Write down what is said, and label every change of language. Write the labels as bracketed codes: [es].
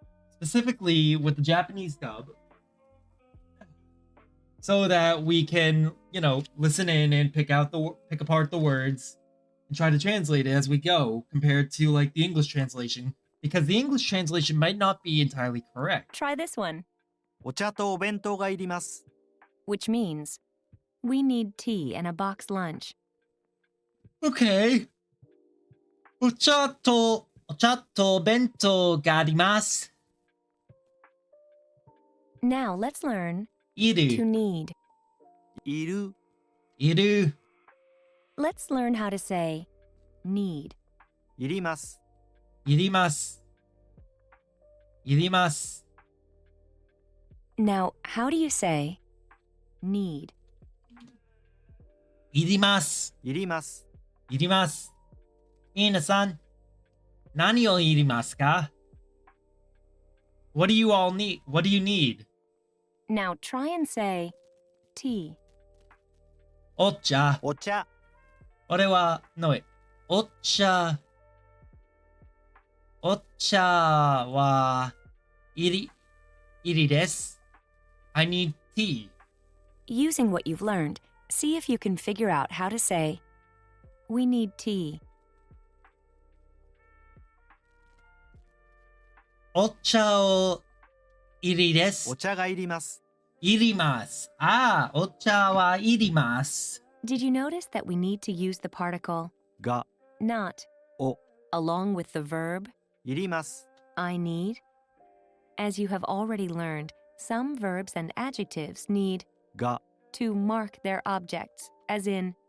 [en] specifically with the Japanese dub, so that we can, listen in and pick apart the words and try to translate it as we go, compared to like the English translation, because the English translation might not be entirely correct. Try this one, [ja] お茶とお弁当がいります [en] which means we need tea and a box lunch. Okay. [ja] お茶と弁当があります. [en] Now let's learn [ja] い [en] to [ja] る [en] need. [ja] いるいる [en] Let's learn how to say need. [ja] いりますいりますいります Now, how do you say need? いりますいりますいります皆さん何をいりますか [en] What do you all need? What do you need? Now try and say tea. [ja] お茶お茶俺はのお茶はいりです [en] I need tea. Using what you've learned, see if you can figure out how to say we need tea. [ja] お茶をいりですお茶がいりますいりますお茶はいります [en] Did you notice that we need to use the particle [ja] が [en] not [ja] お [en] along with the verb [ja] いります [en] I need? As you have already learned, some verbs and adjectives need [ja] が [en] to mark their objects, as in